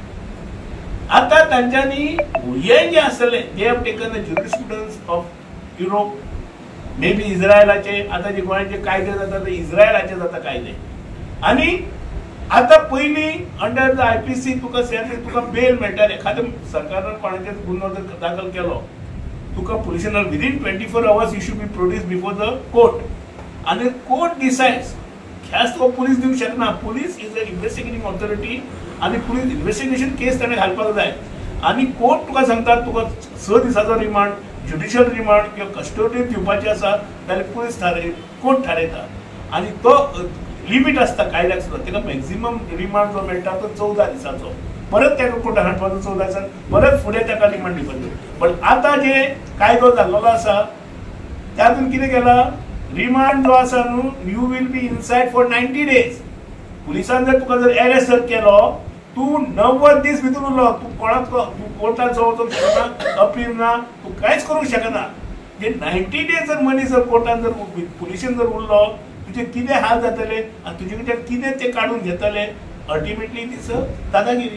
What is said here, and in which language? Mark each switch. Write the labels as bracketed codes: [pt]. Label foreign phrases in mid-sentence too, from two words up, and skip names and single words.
[kok] आता तांच्यांनी हे जे आसले [en] they have taken the jurisprudence of Europe maybe [kok] इस्रायलाचे आता जे गोंयाचे कायदे जाता ते इस्रायलाचे जाता कायदे आणि आता पहिली [en] under the IPC [kok] तुका बेल मेळटा. एखाद्या सरकारान कोणाचेर गुन्हो जर दाखल केलो तुका पुलिसान [en] within 24 hours you should be produced before the court and court decides. [kok] ह्याच तुका पुलीस दिवंक शकना. [en] police is an investigating authority [kok] आणि पुलीस इन्व्हेस्टिगेशन केस ताणें घालपाक जाय आणि कोर्ट तुका सांगता तुका 6 दिसाचो रिमांड, [en] judicial remand [kok] किंवा कस्टडीत दिवपाचें आसा जाल्यार पुलीस कोर्ट थारयता आणि तो लिमीट असता कायद्याक सुद्दां. ताका मॅक्झिमम रिमांड जो मेळटा तो 14 दिसाचो. परत ताका कोर्टान हाडपाचो 14 दिसान, परत फुडें ताका रिमांड दिवपाचो. पण आता जे कायदो जाल्लो आसा त्यातून कितें केला, रिमांड जो आसा न्हू [en] you will be inside for 90 days. [kok] पुलिसान जर तुका जर अरेस्ट जर केलो तू 90 दीस भितर उरलो, तू कोणाक कोर्टात वचूंक शकना, अपील ना, तू कांयच करूंक शकना. जे 90 days जर मनीस जर कोर्टान जर पुलिशेन जर उरलो तुझे कितें हाल जातले आणि तुजे कडच्यान कितें ते काढून घेतले, अल्टिमेटली तीच दादागिरी.